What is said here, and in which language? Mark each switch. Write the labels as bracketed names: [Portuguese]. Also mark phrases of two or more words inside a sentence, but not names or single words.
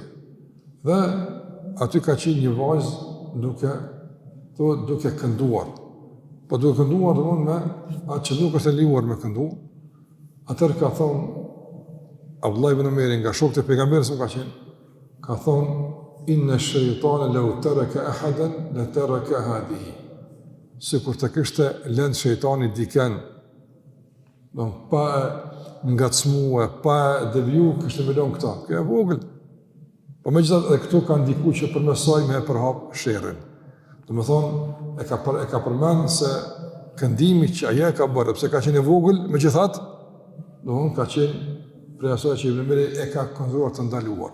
[Albanian] Dhe aty ka qenë një vajzë duke kënduar. Po duke kënduar domthonë me atë që nuk është e lejuar me këndu. Atëherë ka thonë Abdullah ibn Umeri nga shokët e pejgamberit ka thonë [Arabic] إن الشيطان لو ترك أحدا لترك هذه. [Albanian] Sikur të kishte lënë shejtani dikën, pa ngacmue, pa deviju, kishte me lënë këta. Kjo e vogël. Po megjithatë edhe këtu ka ndikuar që përmes saj me e përhap sherrin. Domethënë e ka përmend se këndimi që ajo ka bërë, pse ka qenë e vogël, megjithatë, domethënë ka qenë prej asaj që Ibn Umeri e ka konsideruar të ndaluar.